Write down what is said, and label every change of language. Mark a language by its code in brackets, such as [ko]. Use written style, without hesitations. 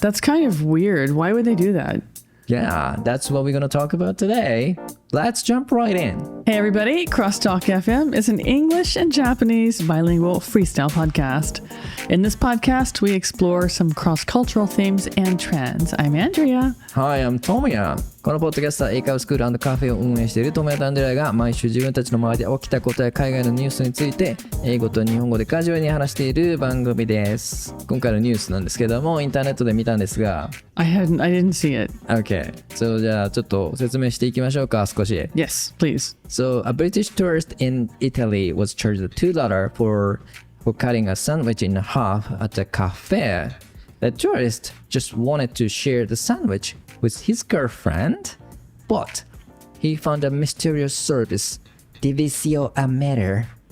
[en] That's kind of weird. Why would they do that? Yeah, that's what we're going to talk about today. Let's jump right in. Hey everybody, CrossTalk FM is an English and Japanese bilingual freestyle podcast. In this podcast, we explore some cross-cultural themes and trends. I'm Andrea. Hi, I'm Tomoya. [ja] このポッドキャストは英会話スクール&カフェを運営しているトモヤとアンドリアが毎週自分たちの周りで起きたことや海外のニュースについて英語と日本語でカジュアルに話している番組です。今回のニュースなんですけどもインターネットで見たんですが [en] I didn't see it. Okay, so [ja] じゃあちょっと説明していきましょうか少し。 [en] Yes, please. So a British tourist in Italy was charged $2 for cutting a sandwich in half at a cafe. The tourist just wanted to share the sandwich with his girlfriend, but he found a mysterious service, divisio a meter.